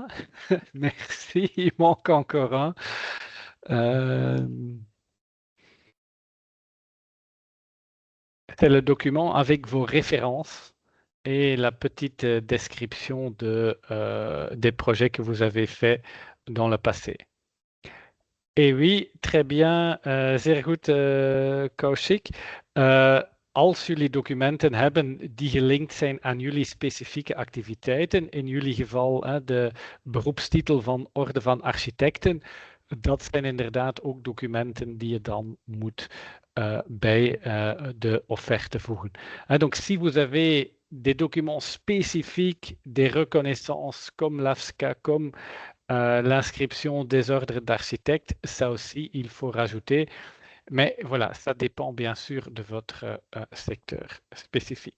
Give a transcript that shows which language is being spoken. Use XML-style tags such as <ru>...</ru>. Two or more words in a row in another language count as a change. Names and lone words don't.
<fr>Merci, il manque encore un. C'est le document avec vos références et la petite description des projets que vous avez faits dans le passé. Et oui, très bien,</fr> <nl>zeer goed, Kaushik. Als jullie documenten hebben die gelinkt zijn aan jullie specifieke activiteiten, in jullie geval de beroepstitel van Orde van Architecten, dat zijn inderdaad ook documenten die je dan moet bij de offerte voegen.</nl> <fr>Donc, si vous avez des documents spécifiques, des reconnaissances comme l'AFSCA, comme l'inscription des ordres d'architectes, ça aussi, il faut rajouter. Mais voilà, ça dépend bien sûr de votre secteur spécifique.</fr>